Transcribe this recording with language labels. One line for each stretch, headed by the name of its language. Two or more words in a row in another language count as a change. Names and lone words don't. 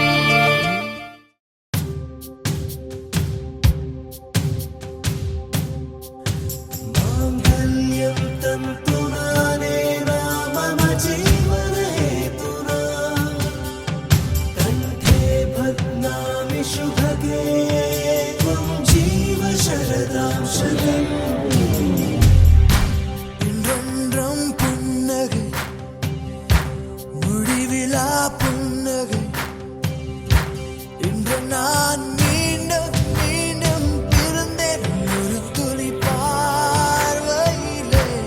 Sanskrit: माङ्गल्यं तन्तुनानेन मम जीवनहेतुना कण्ठे भग्नामि शुभगे त्वं जीव शरदां शतम्
Tamil: இன்றொன்றும் புன்னகை முடிவிலா புன்னகை இன்று நான் மீண்டும் மீண்டும் பிறந்தேன் ஒரு துளி பார்வையிலே